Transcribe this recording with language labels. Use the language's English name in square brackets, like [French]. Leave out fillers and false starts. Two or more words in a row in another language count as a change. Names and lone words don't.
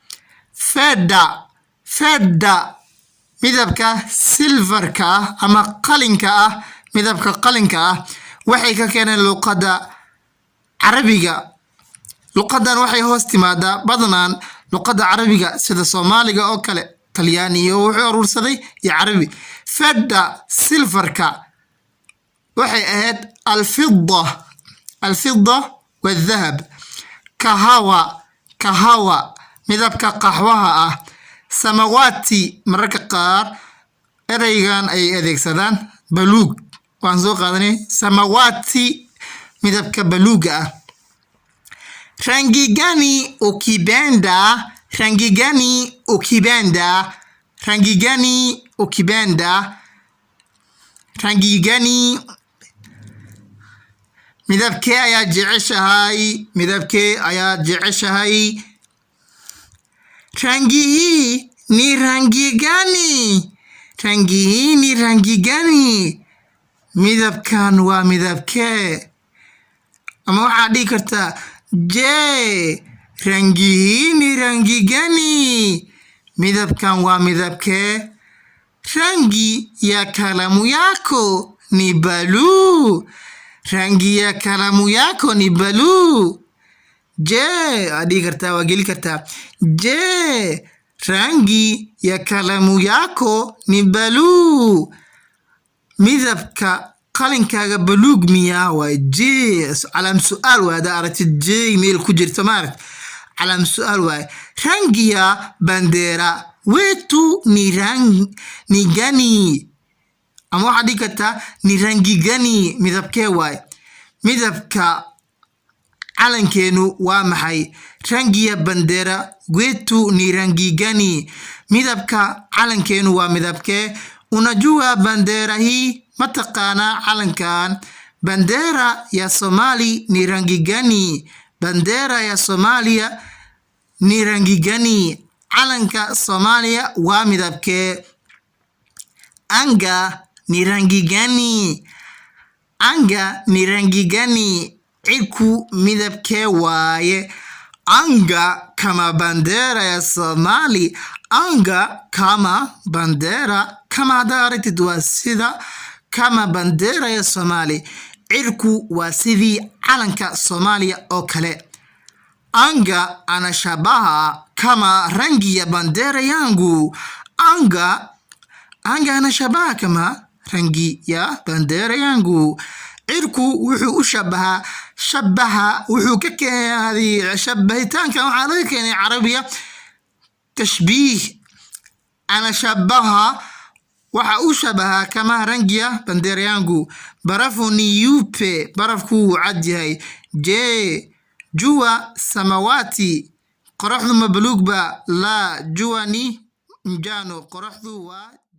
[Somali] fedda midabka silverka ah ama qalinka ah midabka qalinka ah waxay ka keeneen luqada carabiga luqadan waxay hoos timaadaa badanaan luqada carabiga sida Soomaaliga oo kale Talyaani iyo wuxuu urursaday iyo Carabi fedda silverka waxay ahayd [Arabic] الفضة والذهب [Somali] kahawa midabka qaxwaha ah samawati mararka qaar ereygan ay adeegsadaan baluug waan soo qaadanay samawati midabka baluuga ah [Swahili] rangi gani [Somali] midabkee ayaa jeceshahay [Swahili] rangi hii ni rangi gani [Somali] midabkan waa midabkee ama waxaa dhihi kartaa [Swahili] rangi hii ni rangi gani [Somali] midabkan waa midabkee [Swahili] rangi ya kalamu yako ni baluu rangi ya kalamu yako ni baluu [Somali] adhihi kartaa waa geli kartaa [Swahili] rangi ya kalamu yako ni baluu [Somali] midabka qalinkaaga baluug miyaa waa calaam su-aal waa hadaa aragtid meel ku jirto maaragt calaam su-aal waaye [Swahili] rangi ya bandera wetu ni gani [Somali] ama waxaa dhihi kartaa [Swahili] ni rangi gani [Somali] midabkee waay midabka calankeenu waa maxay [Swahili] rangiya bandera wetu ni rangi gani [Somali] midabka calankeenu waa midabkee [Swahili] unajua bandera hii [Somali] mataqaanaa calankan [Swahili] bandera ya Somali ni rangi gani Bendera ya Somalia ni rangi gani? [Somali] calanka Soomaaliya waa midabkee? [Swahili] Anga ni rangi gani? Anga ni rangi gani? [Somali] Cirku midabkee waaye? [Swahili] Anga kama bandera ya Somali. Anga kama bandera, kama [Somali] haddaad aragtid waa sida [Swahili] kama bandera ya Somali. [Somali] Cirku waa sidii calanka Soomaaliya oo kale. [Swahili] Anga anashabaha kama rangi ya bandera yangu. Anga anashabaha kama rangi ya bandera yangu. [Somali] cirku wuxuu u shabaha wuxuu ka keenay shabahitaanka waxaa laga keenay carabiya tashbiih. [Swahili] Anashabaha [Somali] waxa uu shabaha [Swahili] kama rangi ya bandera yangu. Barafu ni yupe, [Somali] barafku wuu cad yahay. [Swahili] Je, jua samawati, [Somali] qoraxdu ma buluug ba? [Swahili] La, jua ni njano, [Somali] qoraxdu waa